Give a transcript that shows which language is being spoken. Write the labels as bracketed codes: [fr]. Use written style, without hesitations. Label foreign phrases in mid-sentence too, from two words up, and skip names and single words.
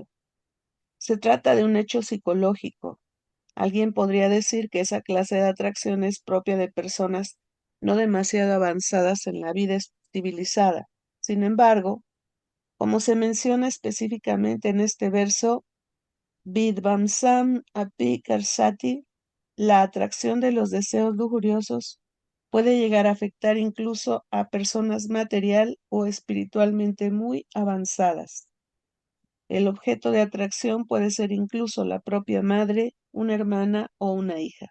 [es] Se trata de un hecho psicológico. Alguien podría decir que esa clase de atracción es propia de personas no demasiado avanzadas en la vida civilizada. Sin embargo, como se menciona específicamente en este verso, [sa] Vidvamsam api karsati, [es] la atracción de los deseos lujuriosos puede llegar a afectar incluso a personas material o espiritualmente muy avanzadas. El objeto de atracción puede ser incluso la propia madre, una hermana o una hija.